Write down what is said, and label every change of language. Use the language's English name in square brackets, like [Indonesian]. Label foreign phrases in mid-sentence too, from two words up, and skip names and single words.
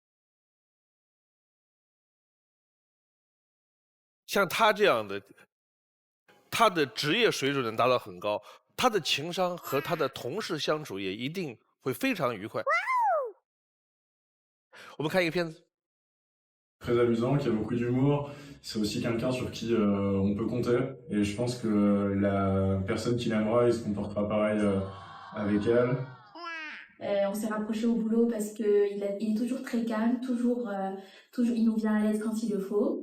[Chinese] 像他这样的，他的职业水准能达到很高，他的情商和他的同事相处也一定会非常愉快。我们看一个片子。 [French] Très amusant, qui a beaucoup d'humour. C'est aussi quelqu'un sur qui on peut compter. Et je pense que la personne qui l'aimera, il se comportera pareil avec elle. On s'est rapproché au boulot parce qu'il est toujours très calme, toujours, il nous vient à l'aide quand il le faut.